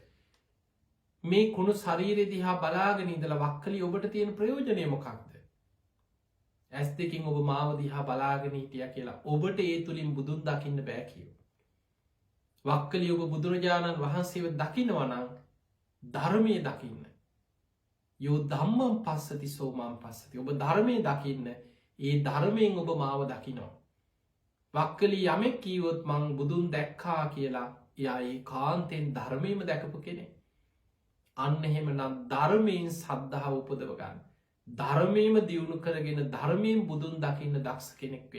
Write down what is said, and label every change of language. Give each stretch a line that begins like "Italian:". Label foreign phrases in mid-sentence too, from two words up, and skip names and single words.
Sinhala: මේ කුණු ශරීරය දිහා බලාගෙන ඉඳලා වක්කලි ඔබට තියෙන ප්‍රයෝජනය මොකක්ද? ඇස් දෙකින් ඔබ මාව දිහා බලාගෙන හිටිය කියලා ඔබට ඒ තුළින් බුදුන් දකින්න බෑ කියව. වක්කලි ඔබ බුදුරජාණන් වහන්සේව දකිනවනං ධර්මය දකින්න.
Pali: යෝ ධම්මම් පස්සති සෝමම් පස්සති.
Sinhala: ඔබ ධර්මය දකින්න ඒ ධර්මයෙන් ඔබ මාව දකිනවා. වක්කලි යමෙක් කීවොත් මං බුදුන් දැක්කා කියලා එයා ඒ කාන්තෙන් ධර්මයම දැකපු කෙනෙ. අන්න එහෙම නම් ධර්මයෙන් සද්ධාව උපදව ගන්න. ධර්මයම දියුණු කරගෙන ධර්මයෙන් බුදුන් දකින්න දක්ෂ කෙනෙක් වෙන්.